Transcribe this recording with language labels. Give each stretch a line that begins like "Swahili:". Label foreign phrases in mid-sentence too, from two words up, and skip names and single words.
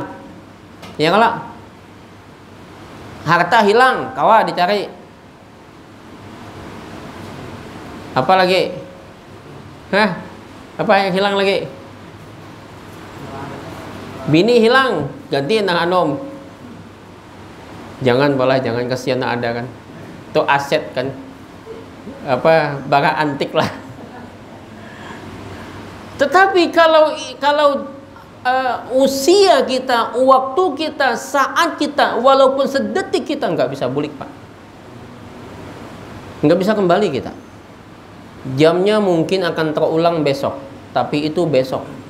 Banjar: Ya kalau harta hilang, kawa dicari.
Indonesian: Apa lagi? Hah? Apa yang hilang lagi?
Banjar: Bini hilang, gantiin nang anom.
Indonesian: Jangan kasihan ada kan. Itu aset kan. Apa barang antik lah. Tetapi kalau usia kita, waktu kita, saat kita, walaupun sedetik kita nggak bisa balik Pak. Nggak bisa kembali kita. Jamnya mungkin akan terulang besok, tapi itu besok.